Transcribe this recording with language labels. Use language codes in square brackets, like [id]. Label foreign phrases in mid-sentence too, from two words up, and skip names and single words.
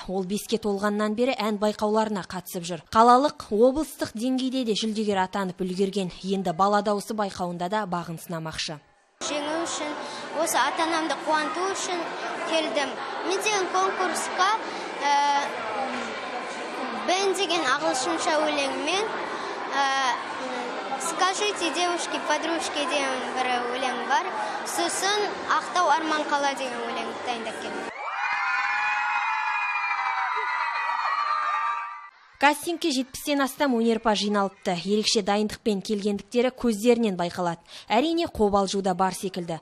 [kk] Ол 5-ке толғаннан бері ән байқауларына қатысып жүр. Қалалық, облыстық деңгейде де жүлдегер атанып үлгерген. Енді бала дауысы байқауында да бағын сынамақшы. Жеңу үшін, осы ата-анамды қуанту үшін келдім. Мен деген конкурсқа бен деген ағылшынша өлеңмен [ru] «Скажите, девушки, подружки» [kk] деген бір өлең бар. Сосын «Ақтау арман қала» деген өлең дайындап келдім. Кастингке 70-тен астам өнерпаз жиналыпты. Ерекше дайындықпен келгендіктері көздерінен байқалады. Әрине қобалжуда бар секілді.